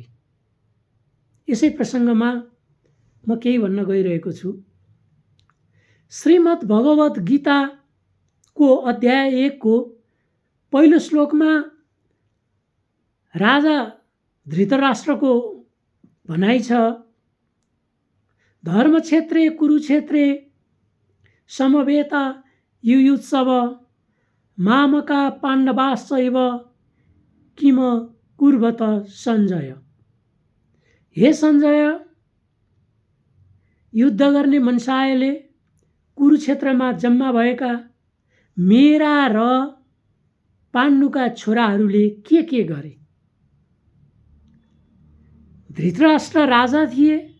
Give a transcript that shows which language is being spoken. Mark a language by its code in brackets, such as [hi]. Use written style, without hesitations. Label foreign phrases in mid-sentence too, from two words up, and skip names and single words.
[ne] यसै प्रसङ्गमा म केही भन्न गइरहेको छु। श्रीमद् भगवत गीताको अध्याय 1 को पहिलो श्लोकमा राजा धृतराष्ट्रको भनाइ छ, [sa] धर्मक्षेत्रे कुरुक्षेत्रे समवेत युयुत्सव मामका पाण्डवाश्चैव किम कुर्वत सञ्जय। [ne] हे सञ्जय, युद्ध गर्ने मनसायले कुरुक्षेत्रमा जम्मा भएका मेरा र पाण्डुका छोराहरूले के गरे? धृतराष्ट्र राजा थिए।